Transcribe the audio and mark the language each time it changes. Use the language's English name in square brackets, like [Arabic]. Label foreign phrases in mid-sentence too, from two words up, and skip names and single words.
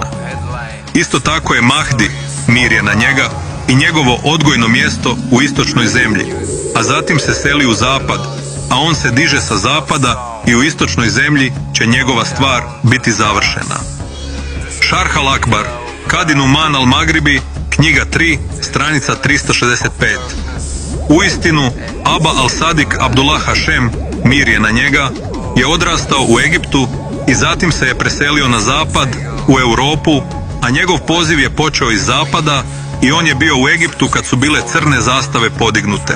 [Croatian] Isto tako je Mahdi, mir je na njega, i njegovo odgojno mjesto u istočnoj zemlji, a zatim se seli u zapad, a on se diže sa zapada i u istočnoj zemlji će njegova stvar biti završena. Šarh al-Akbar, Kadi Numan al-Magribi, knjiga 3, stranica 365. Uistinu, Aba al-Sadik Abdullah Hašem, mir je na njega, je odrastao u Egiptu i zatim se je preselio na zapad, u Europu, a njegov poziv je počeo iz zapada i on je bio u Egiptu kad su bile crne zastave podignute.